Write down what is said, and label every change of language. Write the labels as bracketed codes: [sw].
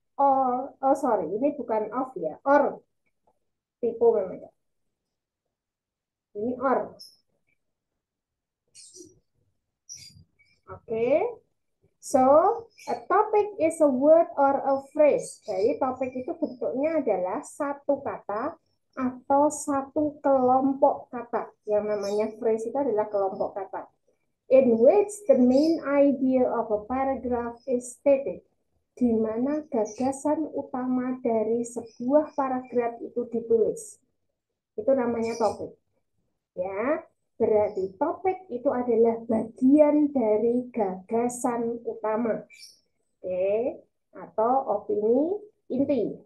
[id] or, [en] oh sorry, [id] ini bukan of ya, or, tipu memang. Ini or. [en] Oke. So, a topic is a word or a phrase. [id] Jadi topik itu bentuknya adalah satu kata atau satu kelompok kata. Yang namanya phrase itu adalah kelompok kata. [en] In which the main idea of a paragraph is stated. [id] Di mana gagasan utama dari sebuah paragraf itu ditulis. Itu namanya topik. Ya, berarti topik itu adalah bagian dari gagasan utama. Oke, atau opini inti.